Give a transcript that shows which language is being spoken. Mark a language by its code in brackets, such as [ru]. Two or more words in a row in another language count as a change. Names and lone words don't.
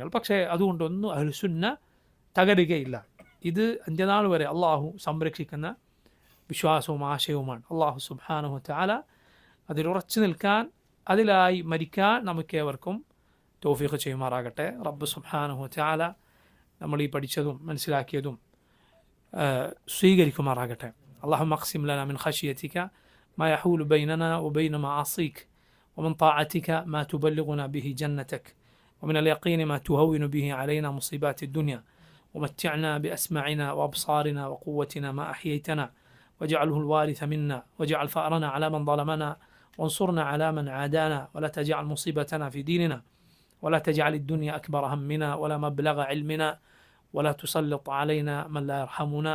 [ml] പക്ഷേ അതുകൊണ്ടൊന്നും അഹ്ലുസുന്ന തകരുകയില്ല. ഇത് അന്ത്യനാൾ വരെ അള്ളാഹു സംരക്ഷിക്കുന്ന വിശ്വാസവും ആശയവുമാണ്. അള്ളാഹു [ar] سبحانه وتعالى [ml] അതിലുറച്ചു നിൽക്കാൻ, അതിലായി മരിക്കാൻ നമുക്കേവർക്കും തൗഫീഖ് ചെയ്യുമാറാകട്ടെ. റബ്ബ് [ar] سبحانه وتعالى [ml] നമ്മൾ ഈ പഠിച്ചതും മനസ്സിലാക്കിയതും സ്വീകരിക്കുമാറാകട്ടെ. [ar] اللهم اقسم لنا من خشيتك ما يحول بيننا وبين معاصيك ومن طاعتك ما تبلغنا به جنتك ومن اليقين ما تهون به علينا مصيبات الدنيا ومتعنا بأسماعنا وأبصارنا وقوتنا ما أحييتنا واجعله الوارث منا واجعل فأرنا على من ظلمنا وانصرنا على من عادانا ولا تجعل مصيبتنا في ديننا ولا تجعل الدنيا أكبر همنا ولا مبلغ علمنا ولا تسلط علينا من لا يرحمنا.